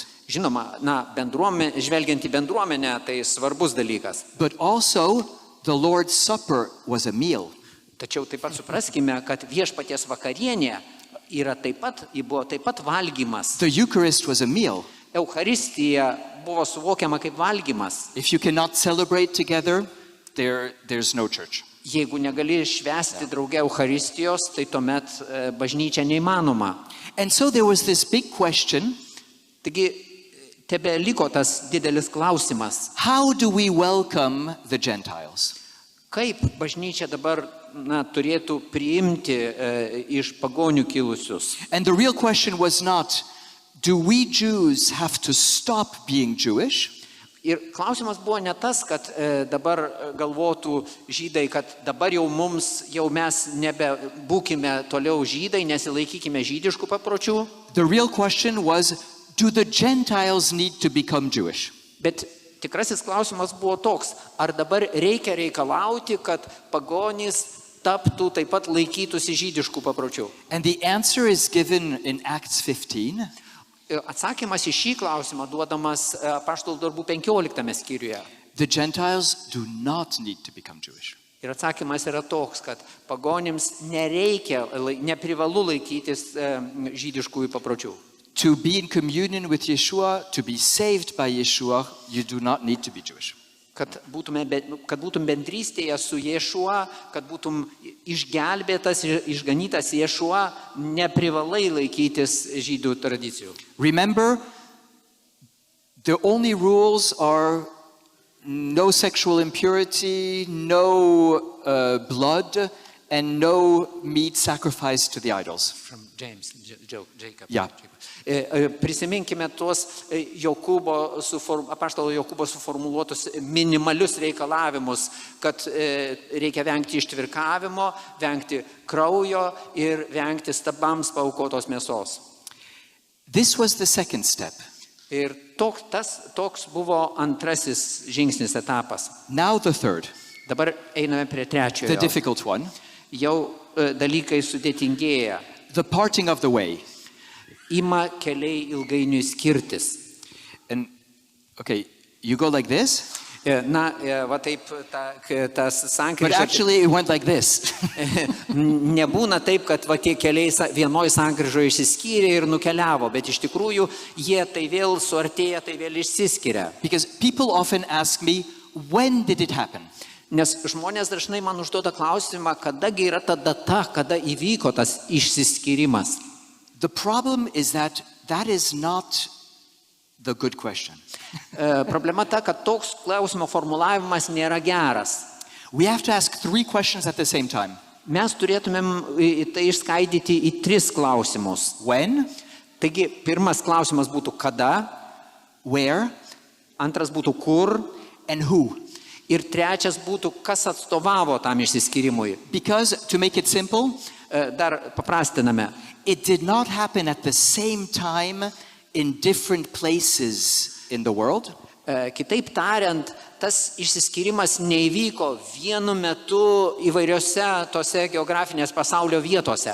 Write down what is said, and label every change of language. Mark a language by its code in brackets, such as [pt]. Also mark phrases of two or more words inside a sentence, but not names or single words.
[lt] Žinoma, žvelgiant į bendruomenę, tai svarbus dalykas. [en] But also, the Lord's Supper was a meal. [lt] Tačiau taip pat supraskime, kad viešpaties vakarienė buvo taip pat valgymas. [en] The Eucharist was a meal. [lt] Eucharistija buvo suvokiama kaip valgymas. [en] If you cannot celebrate together, there's no church. [lt] Jeigu negali švęsti drauge Eucharistijos, tai tuomet bažnyčia neįmanoma. [en] And so there was this big question. [lt] Taigi, tebe liko tas didelis klausimas. [en] How do we welcome the Gentiles? [lt] Kaip bažnyčia dabar turėtų priimti iš pagonių kilusius? [en] And the real question was not, do we Jews have to stop being Jewish? [lt] Ir klausimas buvo ne tas, kad dabar galvotų žydai, kad dabar jau mes nebebūkime toliau žydai, nesilaikykime žydiškų papročių. [en] The real question was, do the Gentiles need to become Jewish? [lt] Bet tikrasis klausimas buvo toks, ar dabar reikia reikalauti, kad pagonys taptų taip pat laikytųsi žydiškų papročių? [en] And the answer is given in Acts 15. [lt] Atsakymas į šį klausimą duodamas Apaštalų darbų 15 skyriuje. [en] The Gentiles do not need to become Jewish. [lt] Ir atsakymas yra toks, kad pagonims neprivalu laikytis žydiškųjų papročių. [en] To be in communion with Yeshua, to be saved by Yeshua, you do not need to be Jewish. [lt] Kad būtum bendrystėje su Ješua, kad būtum išgelbėtas ir išganytas Ješua, neprivalai laikytis žydų tradicijų. [en] Remember, the only rules are no sexual impurity, no blood, and no meat sacrificed to the idols. From Jacob. Yeah. [lt] Prisiminkime tuos apaštalo Jokūbo suformuluotus minimalius reikalavimus, kad reikia vengti ištvirkavimo, vengti kraujo ir vengti stabams paaukotos mėsos. [en] This was the second step. [lt] Ir toks buvo antrasis žingsnis etapas. [en] Now the third. [lt] Dabar einame prie trečiojo. [en] The difficult one. [lt] Jau dalykai sudėtingėja. [en] The parting of the way. [lt] Ima keliai ilgainiui skirtis. [en] And okay, you go like this. [lt] Va taip tas sankryža. [en] But actually it went like this. [lt] Nebūna taip, kad va tie keliai vienoj sankryžoje išsiskyrė ir nukeliavo, bet iš tikrųjų jie tai vėl suartėja, tai vėl išsiskiria. [en] Because people often ask me, when did it happen? [lt] Nes žmonės dažnai man užduoda klausimą, kadagi yra ta data, kada įvyko tas išsiskyrimas. [en] The problem is that is not the good question. [lt] Problema ta, kad toks klausimo formulavimas nėra geras. [en] We have to ask 3 questions at the same time. [lt] Mes turėtumėm tai išskaidyti į 3 klausimus. [en] When? [lt] Taigi, pirmas klausimas būtų kada, [en] where, [lt] antras būtų kur, [en] and who. [lt] Ir trečias būtų, kas atstovavo tam išsiskyrimui. [en] Because, to make it simple, [lt] dar paprastiname. [en] It did not happen at the same time in different places in the world. [lt] Kitaip tariant, tas išsiskyrimas neįvyko vienu metu įvairiose tose geografinės pasaulio vietose.